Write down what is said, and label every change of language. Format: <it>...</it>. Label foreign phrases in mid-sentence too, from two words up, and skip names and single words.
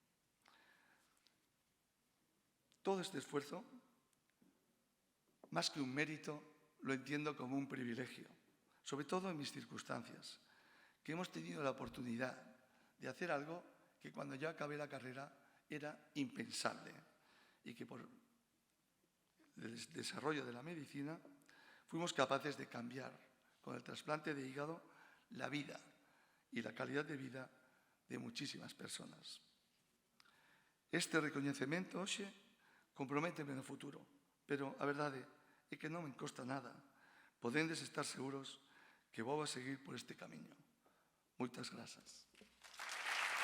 <es>Todo este esfuerzo, más que un mérito, lo entiendo como un privilegio, sobre todo en mis circunstancias, que hemos tenido la oportunidad de hacer algo que cuando yo acabé la carrera era impensable y que por el desarrollo de la medicina fuimos capaces de cambiar con el trasplante de hígado la vida y la calidad de vida de muchísimas personas.</es> <gl>Este reconhecemento hoxe comprométeme no futuro, pero a verdade é que non me encosta nada. Podendes estar seguros que vou a seguir por este camiño. Moitas grazas.</gl>